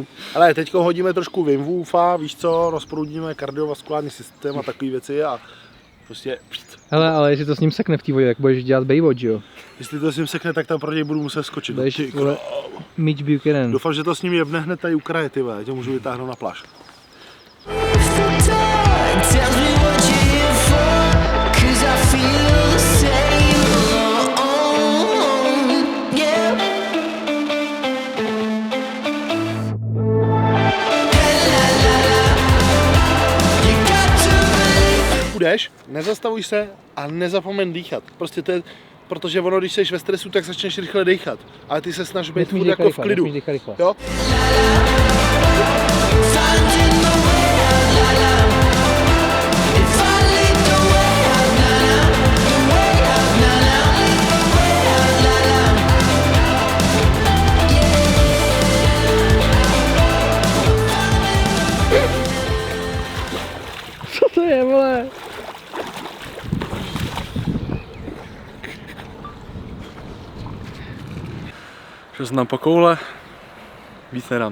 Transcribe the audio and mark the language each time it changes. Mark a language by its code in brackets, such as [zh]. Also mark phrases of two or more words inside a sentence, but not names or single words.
[cs] Ale teď hodíme trošku Wim Hofa, víš co, rozproudíme kardiovaskulární systém a takové věci a prostě, Hele, ale jestli to s ním sekne v té vodě, jak budeš dělat Baywatch, jo? jestli to s ním sekne, tak tam pro něj budu muset skočit. Budeš, Ty vole, Mitch Buchanan. Doufám, že to s ním jebne hned tady u kraje, ty vole, tě můžu vytáhnout na pláž. [en] Tells me what you're here for. 'Cause I feel the same. Yeah. You got to believe. [cs] Půjdeš, nezastavuj se a nezapomeň dýchat. Prostě to je, protože ono, když jsi ve stresu, tak začneš rychle dýchat. Ale ty se snažíš být Nesmíš furt dýchat jako v rychle, klidu. nesmíš dýchat rychle. Jo? [en] Finding the way out, la la. If I lead the way out, la la. The way out, la la. Lead the way out, la la. [cs] Co to je, vole? Šel jsem tam po koule, víc nedám.